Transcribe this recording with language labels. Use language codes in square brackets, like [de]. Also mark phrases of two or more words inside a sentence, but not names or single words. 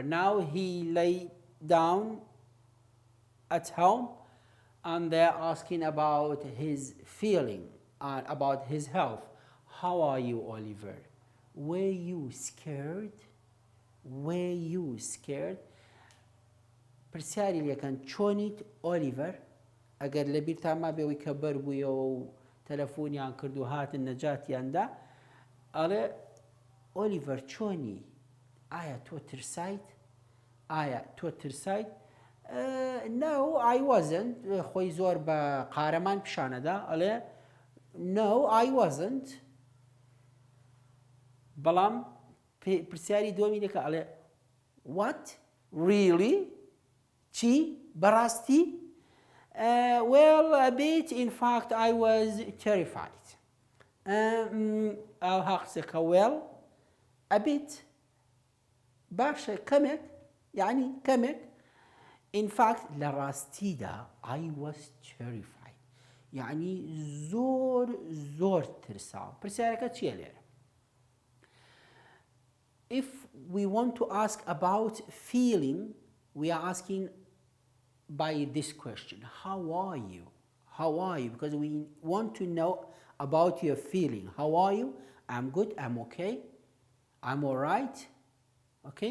[en] Now he lay down at home and they're asking about his feeling and about his health. How are you, Oliver? Were you scared? Were you scared? [ckb] پرسیاری لێکەن چۆنیت ئۆلیڤەر؟ ئەگەر لە بیرتان ما بێەوەی کە بەر بوویەوە و تەلەفۆنیان کرد و هاتن نەجاتیاندا، ئەڵێ ئۆلیڤەر چۆنی؟ ئایا تۆ ترسایت؟ ئایا تۆ ترسایت؟ [en] No, I wasn't. [ckb] خۆی زۆر بە قارەمان پیشانەدا، ئەڵێ [en] No, I wasn't. [ckb] بەڵام پرسیاری دووەمی لێکە، ئەڵێ What? [en] Really? [ckb] چی؟ بەڕاستی؟ [en] Well, a bit. In fact, I was terrified. [ckb] ئەو هەقسەکە [en] well, a bit. [ckb] باشە کەمێک، یعنی کەمێک. [en] In fact, [ckb] لە ڕاستیدا [en] I was terrified. [ckb] یعنی زۆر ترساوم. پرسیارەکە چییە لێرە؟ [en] If we want to ask about feeling, we are asking by this question, how are you? How are you? Because we want to know about your feeling. How are you? I'm good, I'm okay, I'm all right, okay?